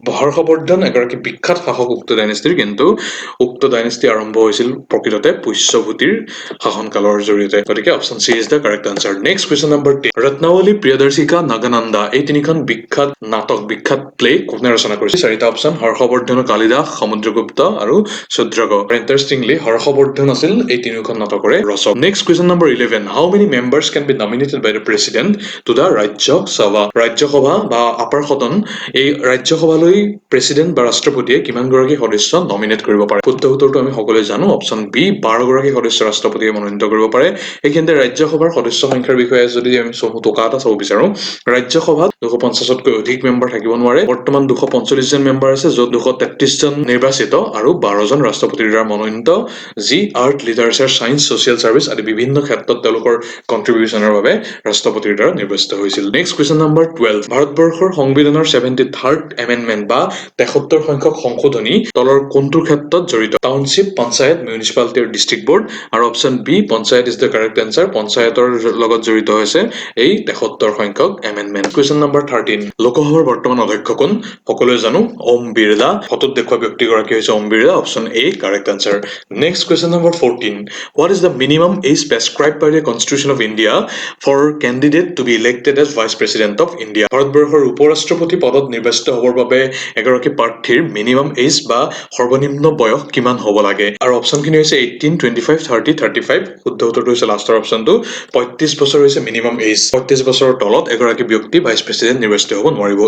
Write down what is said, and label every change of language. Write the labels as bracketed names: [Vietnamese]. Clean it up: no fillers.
[Assamese] হৰ্ষবৰ্ধন এগৰাকী বিখ্যাত শাসক উক্ত ডাইনেষ্টিৰ, কিন্তু উক্ত ডাইনেষ্টি আৰম্ভ হৈছিল প্ৰকৃততে পুষ্যভূতিৰ শাসনকালৰ জৰিয়তে। [English] গতিকে option C is the correct answer. Next question number 10, [Assamese] Ratnavali, প্ৰিয়দৰ্শিকা, নাগানন্দা এই তিনিখন বিখ্যাত নাটক, বিখ্যাত প্লে কোনে ৰচনা কৰিছিল? চাৰিটা অপশ্যন হৰ্ষবৰ্ধন, কালিদাস, সমুদ্ৰগুপ্ত আৰু শূদ্ৰক। ইণ্টাৰেষ্টিংলি হৰ্ষবৰ্ধন আছিল এই তিনিখন নাটকৰে ৰচক। Next [English] Next, question number 11. How many members can be nominated by the president to the Rajya Sabha? [Assamese] Rajya Sabha বা আপাৰ সদন এই ৰাজ্য সভালৈ প্ৰেসিডেন্ট বা ৰাষ্ট্ৰপতিয়ে কিমান গৰাকী সদস্য নমিনেট কৰিব পাৰে? শুদ্ধ উত্তৰটো আমি সকলোৱে জানো, অপচন বি 12 গৰাকী সদস্য ৰাষ্ট্ৰপতিয়ে মনোনীত কৰিব পাৰে। এইখিনিতে ৰাজ্য সভাৰ সদস্য সংখ্যাৰ বিষয়ে যদি আমি টকা এটা চাব বিচাৰো, ৰাজ্য সভাত 250তকৈ অধিক মেম্বাৰ থাকিব নোৱাৰে। বৰ্তমান 245 জন মেম্বাৰ আছে, য'ত 233 জন নিৰ্বাচিত আৰু 12 জন ৰাষ্ট্ৰপতিৰ দ্বাৰা মনোনীত, যি art, literature, science, social service আদি বিভিন্ন ক্ষেত্ৰত তেওঁলোকৰ কন্ট্ৰিবিউচনৰ বাবে ৰাষ্ট্ৰপতিৰ দ্বাৰা নিৰ্বাচিত হৈছিল। [English] Next question number 12। [Assamese] ভাৰতবৰ্ষৰ সংবিধানৰ 73rd এমেণ্ডমেণ্ট বা 73 সংখ্যক সংশোধনী তলৰ কোনটোৰ ক্ষেত্ৰত জড়িত? টাউনশ্বিপ, পঞ্চায়ত, মিউনিচিপালিটি আৰু ডিষ্ট্ৰিক্ট বোৰ্ড। [English] আৰু option B panchayat is the correct answer. [Assamese] পঞ্চায়তৰ লগত জড়িত হৈছে এই 73 সংখ্যক এমেণ্ডমেণ্ট। [English] Question number 13। [Assamese] লোকসভাৰ বৰ্তমান অধ্যক্ষ কোন? সকলোৱে জানো, ওম বিৰলা। ফটোত দেখুওৱা ব্যক্তিগৰাকী হৈছে Om Birla. [English] Option A correct answer. Next question number 14. What is the minimum age prescribed by the Constitution of India for candidate to be elected as Vice President of India? [Assamese] ভাৰতবৰ্ষৰ উপৰাষ্ট্ৰপতি পদত নিৰ্বাচিত হ'বৰ বাবে এগৰাকী প্ৰাৰ্থীৰ মিনিমাম এজ বা সৰ্বনিম্ন বয়স কিমান হ'ব লাগে? আৰু অপশ্যনখিনি হৈছে 18, 25, 30, 35। শুদ্ধ উত্তৰটো হৈছে লাষ্টৰ অপশ্যনটো। 35 বছৰ হৈছে মিনিমাম এজ। 35 বছৰৰ তলত এগৰাকী ব্যক্তি ভাইচ প্ৰেচিডেণ্ট নিৰ্বাচিত হ'ব নোৱাৰিব।